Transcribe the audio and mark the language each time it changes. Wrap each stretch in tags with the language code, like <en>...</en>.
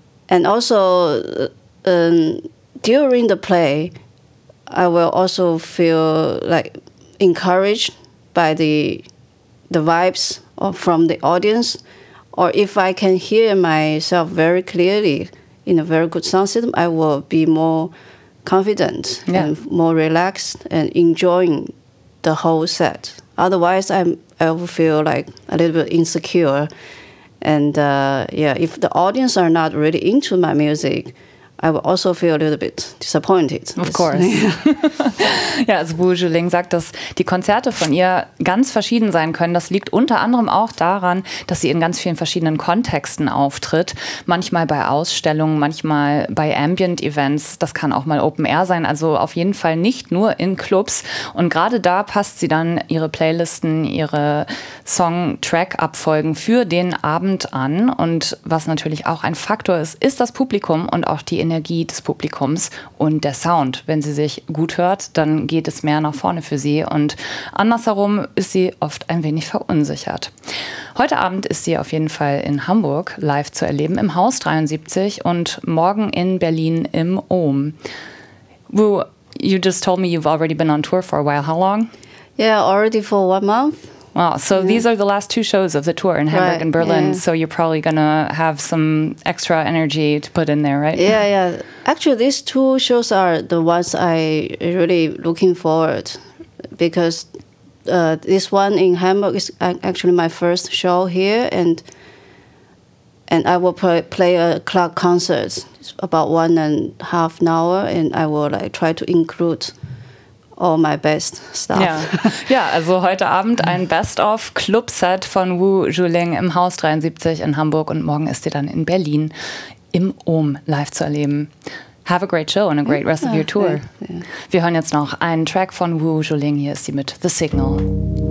<en>also during the play, I will also feel like encouraged by the vibes from the audience, or if I can hear myself very clearly in a very good sound system, I will be more confident and more relaxed and enjoying the whole set. Otherwise, I feel like a little bit insecure. And if the audience are not really into my music, I will also feel a little bit disappointed. Of course.</en> <de>Ja, also Wu Zhuling sagt, dass die Konzerte von ihr ganz verschieden sein können. Das liegt unter anderem auch daran, dass sie in ganz vielen verschiedenen Kontexten auftritt. Manchmal bei Ausstellungen, manchmal bei Ambient-Events. Das kann auch mal Open-Air sein. Also auf jeden Fall nicht nur in Clubs. Und gerade da passt sie dann ihre Playlisten, ihre Song-Track-Abfolgen für den Abend an. Und was natürlich auch ein Faktor ist, ist das Publikum und auch die Energie des Publikums und der Sound. Wenn sie sich gut hört, dann geht es mehr nach vorne für sie und andersherum ist sie oft ein wenig verunsichert. Heute Abend ist sie auf jeden Fall in Hamburg live zu erleben im Haus 73 und morgen in Berlin im Ohm.</de> <en>Wu, you just told me you've already been on tour for a while. How long? Yeah, already for 1 month. Wow. So yeah. These are the last two shows of the tour in Hamburg and Berlin. Yeah. So you're probably going to have some extra energy to put in there, right? Yeah, yeah. Actually, these two shows are the ones I really looking forward because this one in Hamburg is actually my first show here. And I will play a club concert about 1.5 hours. And I will try to include all my best stuff. Yeah.</en> <de>Ja, also heute Abend ein Best-of-Club-Set von Wu Zhuling im Haus 73 in Hamburg und morgen ist sie dann in Berlin im Ohm live zu erleben.</de> <en>Have a great show and a great rest of your tour. Yeah.</en> <de>Wir hören jetzt noch einen Track von Wu Zhuling. Hier ist sie mit The Signal. Mm-hmm.</de>